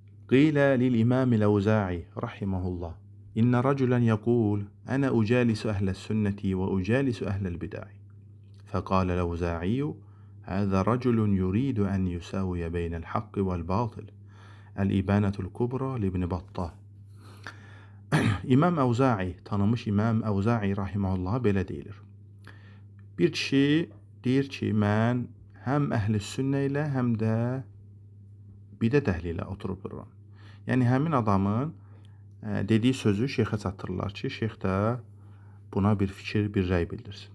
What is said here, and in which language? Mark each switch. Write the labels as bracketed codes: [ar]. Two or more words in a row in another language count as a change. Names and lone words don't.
[ar] قيل للإمام الأوزاعي رحمه الله إن رجلا يقول أنا أجالس أهل السنة وأجالس أهل البدع، فقال الأوزاعي هذا رجل يريد أن يساوي بين الحق والباطل. الإبانة الكبرى لابن بطة. [az] İmam Əvza'i, tanınmış İmam Əvza'i rahimehullah belə deyilir. Bir kişi deyir ki, mən həm əhl-i sünnə ilə, həm də bidət əhli ilə oturub dururam. Yəni həmin adamın dediyi sözü şeyxə çatdırırlar ki, şeyx də buna bir fikir, bir rəy bildirsin.